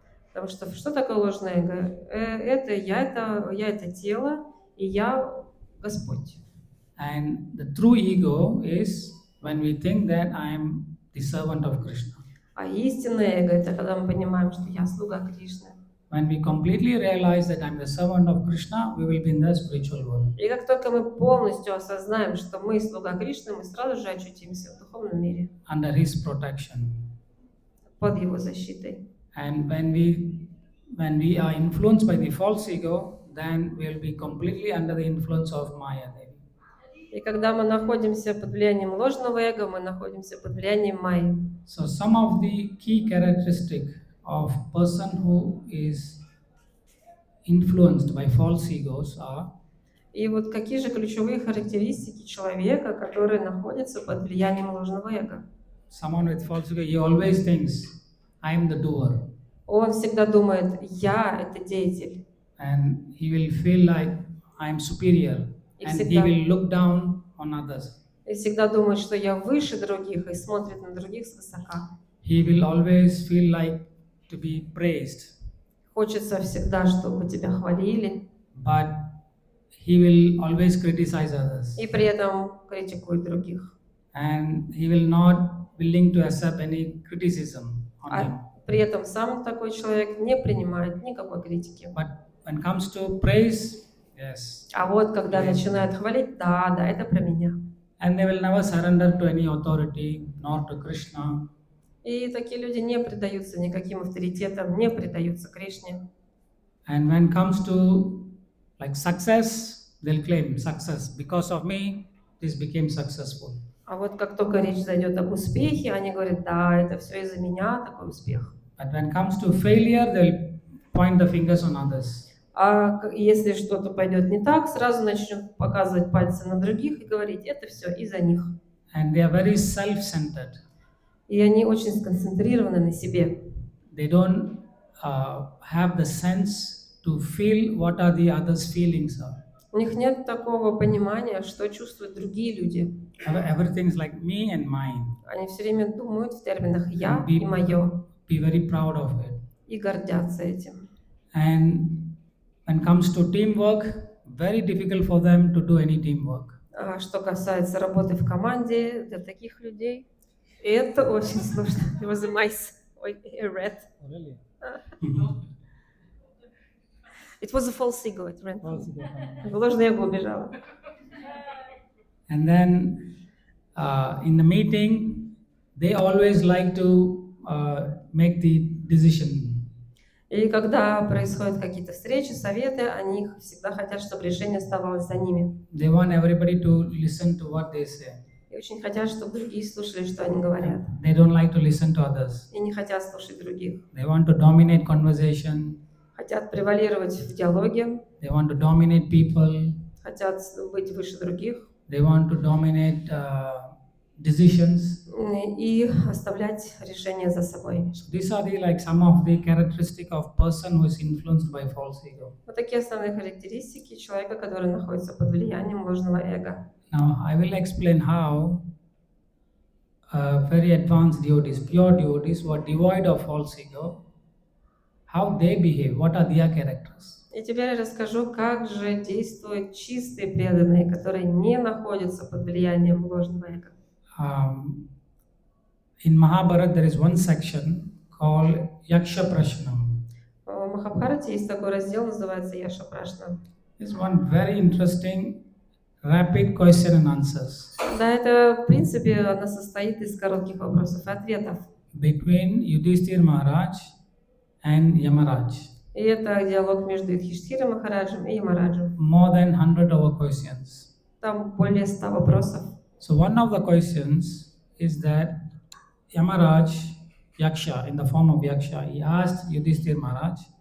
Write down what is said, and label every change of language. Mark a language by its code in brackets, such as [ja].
[ru] Потому что что такое ложное эго? Это я это тело, и я Господь. [en] And the true ego is when we think that I am the servant of Krishna. [ru] А истинное эго — это когда мы понимаем, что я слуга Кришны. [en] When we completely realize that I am the servant of Krishna, we will be in the spiritual world. [ru] И как только мы полностью осознаем, что мы слуга Кришны, мы сразу же очутимся в духовном мире. [en] Under his protection. [ru] Под его защитой. [en] And when we are influenced by the false ego, then we will be completely under the influence of Maya. [ru] И когда мы находимся под влиянием ложного эго, мы находимся под влиянием Майи. [en] So some of the key characteristics of person who is influenced by false egos are. [ru] И вот какие же ключевые характеристики человека, который находится под влиянием ложного эго? [en] Someone with false ego, he always thinks, I am the doer. [ru] Он всегда думает, я — это деятель. [en] And he will feel like I am superior. And he will look down on others. [ru] И всегда думает, что я выше других, и смотрит на других свысока. [en] He will always feel like to be praised. [ru] Хочется всегда, чтобы тебя хвалили. [en] But he will always criticize others. [ru] И при этом критикует других. [en] And he will not willing to accept any criticism on him. [ru] При этом сам такой человек не принимает никакой критики. [en] But when it comes to praise, yes. [ru] А вот когда начинают хвалить, да, это про меня. [en] And they will never surrender to any authority, nor to Krishna. [ru] И такие люди не предаются никаким авторитетам, не предаются Кришне. [en] And when it comes to like success, they'll claim success. Because of me, this became successful. [ru] А вот как только речь зайдет об успехе, они говорят, да, это все из-за меня такой успех. [en] But when it comes to failure, they'll point the fingers on others. [ru] А если что-то пойдет не так, сразу начнут показывать пальцы на других и говорить, это все из-за них. [en] And they are very self-centered. [ru] И они очень сконцентрированы на себе. [en] They don't have the sense to feel what are the others' feelings are. [ru] У них нет такого понимания, что чувствуют другие люди. [en] Everything is like me and mine. [ru] Они все время думают в терминах «я» и «моё». [en] Be very proud of it. [ru] И гордятся этим. [en] And when it comes to teamwork, very difficult for them to do any teamwork. [ru] А что касается работы в команде, для таких людей это очень сложно. [en] It was a mice. A rat. Oh, really? It was a false ego. It ran. [ru] Ложное эго убежало. [en] And then in the meeting, they always like to make the decision. [ru] И когда происходят какие-то встречи, советы, они всегда хотят, чтобы решение оставалось за ними. [en] They want everybody to listen to what they say. [ru] И очень хотят, чтобы другие слушали, что они говорят. [en] They don't like to listen to others. [ru] И не хотят слушать других. [en] They want to dominate conversation. [ru] Хотят превалировать в диалоге. [en] They want to dominate people. [ru] Хотят быть выше других. [en] They want to dominate decisions. [ru] И оставлять решения за собой. [en] So these are the some of the characteristics of person who is influenced by false ego. [ru] Вот такие основные характеристики человека, который находится под влиянием ложного эго. [en] Now I will explain how very advanced devotees, pure devotees who are devoid of false ego, how they behave, what are their characters. [ru] И теперь я расскажу, как же действуют чистые преданные, которые не находятся под влиянием ложного эго. [en] In Mahabharata there is one section called Yaksha Prashnam. [ru] В Махабхарате есть такой раздел, называется Яша Прашна. [en] It's one very interesting rapid question and answers. [ru] Да, это в принципе она состоит из коротких вопросов и ответов. [en] between Yudhishthir Maharaj and Yamaraj. [ru] И это диалог между Юдхиштхирой Махараджем и Ямараджем. [en] More than 100 over questions. [ru] Там более 100 вопросов. [en] So one of the questions is that Yamaraj, Yaksha, in the form of Yaksha, he asked Yudhishthir Maharaj,